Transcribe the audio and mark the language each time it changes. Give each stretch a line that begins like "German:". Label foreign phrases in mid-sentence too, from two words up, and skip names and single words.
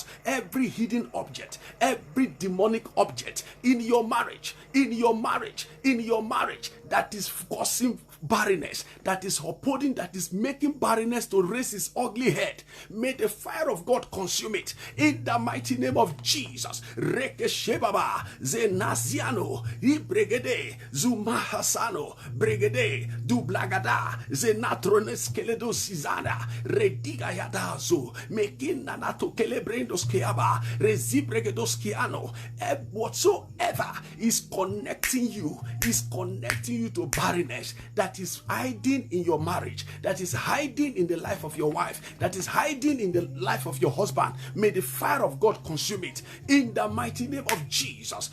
English: Every hidden object, every demonic object in your marriage that is causing barrenness, that is upholding, that is making barrenness to raise its ugly head, may the fire of God consume it in the mighty name of Jesus. Rekeshebaba zenaziano ibregede zumahasano bregede dublagada zenatrones keledo sizana rediga yadazo mekina nato kelebrendos keaba rezibregedos kiano. Whatsoever is connecting you to barrenness, that is hiding in your marriage, that is hiding in the life of your wife, that is hiding in the life of your husband, may the fire of God consume it in the mighty name of Jesus.